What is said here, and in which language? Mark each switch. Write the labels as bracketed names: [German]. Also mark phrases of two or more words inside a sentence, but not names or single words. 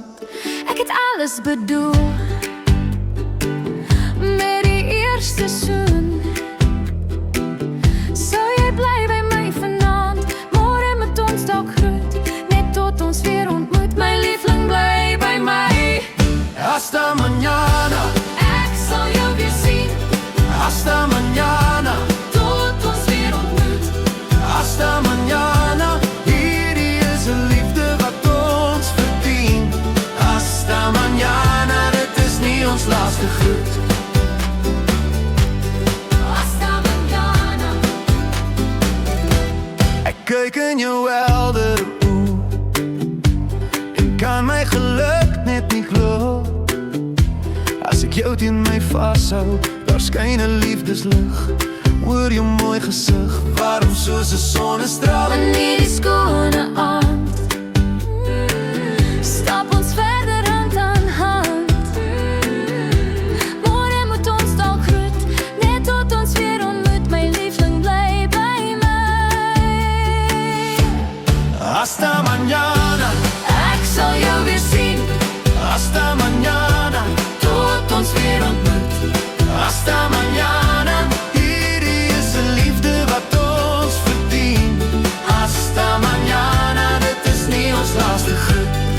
[Afrikaans] Ek het alles bedoel met die eerste soen. Sou jy bly by my vanaand? Môre moet ons dalk groet, net tot ons weer ontmoet. My liefling, bly by my. [Spanish] Hasta mañana, [Afrikaans] Ek sal jou weer sien, [Spanish] hasta mañana, [Afrikaans] tot ons weer ontmoet. [Spanish] hasta mañana. [Afrikaans] Hierdie is 'n liefde wat ons verdien. [Spanish] Hasta mañana, [Afrikaans] dit is nie ons laaste groet. [Spanish] Hasta mañana. [Afrikaans] Ek kyk in jou heldere oë en kan my geluk net nie glo. As ek jou teen my vashou, daar skyn 'n liefdeslig oor jou mooi gesig, warm soos 'n sonnestraal. In hierdie skone aand stap ons verder hand aan hand. Môre moet ons dalk groet, net tot ons weer ontmoet. My liefling, bly by my. [Spanish] Hasta mañana, [Afrikaans] Ek sal jou weer sien, [Spanish] hasta mañana, [Afrikaans] tot ons weer ontmoet. [Spanish] hasta mañana. [Afrikaans] Hierdie is 'n liefde wat ons verdien. [Spanish] Hasta mañana, [Afrikaans] dit is nie ons laaste groet.